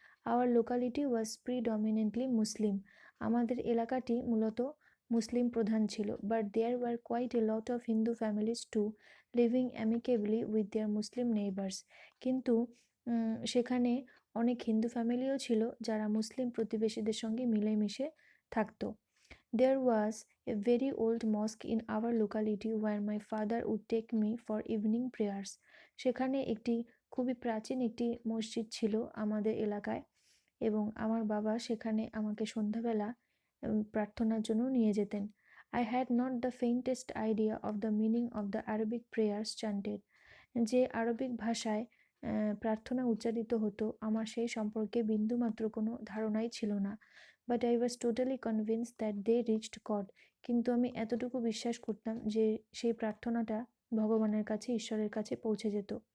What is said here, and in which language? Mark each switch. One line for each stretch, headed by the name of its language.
English: our locality was predominantly Muslim,
Bangla: আমাদের এলাকাটি মূলত মুসলিম প্রধান ছিল।
English: But there were quite a lot of Hindu families too, living amicably with their Muslim neighbours.
Bangla: কিন্তু সেখানে অনেক হিন্দু ফ্যামিলিও ছিল যারা মুসলিম প্রতিবেশীদের সঙ্গে মিলেমিশে থাকতো।
English: There was a very old mosque in our locality where my father would take me for evening prayers.
Bangla: সেখানে একটি খুবই প্রাচীন একটি মসজিদ ছিল আমাদের এলাকায়, এবং আমার বাবা সেখানে আমাকে সন্ধ্যাবেলা প্রার্থনার জন্য নিয়ে যেতেন।
English: I had not the faintest idea of the meaning of the Arabic prayers chanted.
Bangla: যে আরবিক ভাষায় প্রার্থনা উচ্চারিত হতো আমার সেই সম্পর্কে বিন্দুমাত্র কোনো ধারণাই ছিল না।
English: but I was totally convinced that they reached God,
Bangla: কিন্তু আমি এতটুকু বিশ্বাস করতাম যে সেই প্রার্থনাটা ভগবানের কাছে, ঈশ্বরের কাছে পৌঁছে যেত।